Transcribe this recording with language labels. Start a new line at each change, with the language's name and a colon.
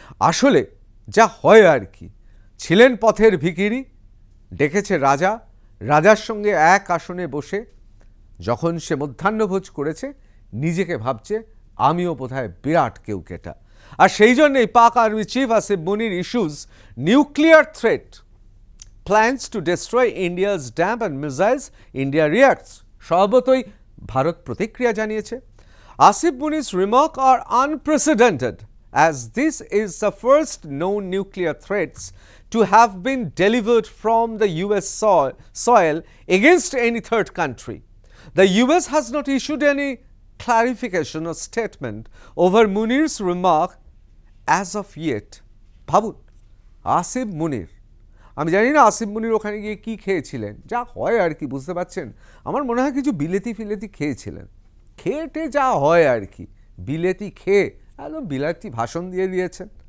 Bangla: আসলে যা হয় আর কি, ছিলেন পথের ভিখিরি, ডেকেছে রাজার সঙ্গে এক আসনে বসে যখন সে মধ্যাহ্নভোজ করেছে, নিজেকে ভাবছে আমিও বোধহয় বিরাট কেউ কেটা। আর সেই জন্যই
English: Pak army chief Asim Munir issues nuclear threat, plans to destroy India's dam and missiles, India reacts.
Bangla: স্বভাবতই ভারত প্রতিক্রিয়া জানিয়েছে।
English: Asim Munir's remark are unprecedented, as this is the first known nuclear threats to have been delivered from the US soil against any third country. The US has not issued any clarification or statement over Munir's remark as of yet.
Bangla: ভাবুন, আসিম মুনির, আমি জানি না আসিম মুনির ওখানে গিয়ে কি খেয়েছিলেন, যা হয় আর কি, বুঝতে পারছেন? আমার মনে হয় কিছু বিলেতি খেয়েছিলেন, খেয়েটে যা হয় আর কি, বিলেতি খেয়ে একদম বিলাতি ভাষণ দিয়ে দিয়েছেন।